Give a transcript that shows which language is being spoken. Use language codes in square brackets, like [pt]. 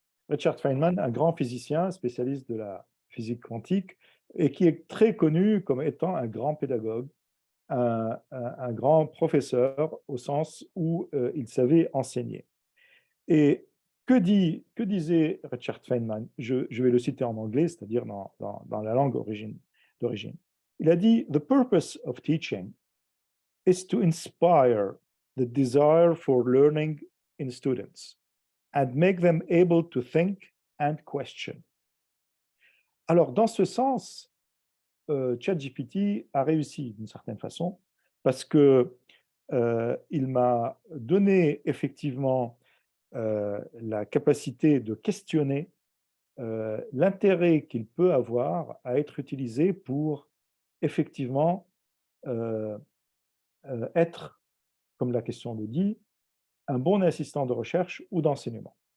[fr] Richard Feynman, un grand physicien spécialiste de la physique quantique et qui est très connu comme étant un grand pédagogue, un grand professeur au sens où il savait enseigner. Et que disait Richard Feynman? Je vais le citer en anglais, c'est-à-dire dans la langue d'origine. Il a dit: [en] The purpose of teaching is to inspire the desire for learning in students and make them able to think and question. [fr] Alors, dans ce sens, ChatGPT a réussi d'une certaine façon parce que il m'a donné effectivement la capacité de questionner l'intérêt qu'il peut avoir à être utilisé pour effectivement être, comme la question le dit, un bon assistant de recherche ou d'enseignement.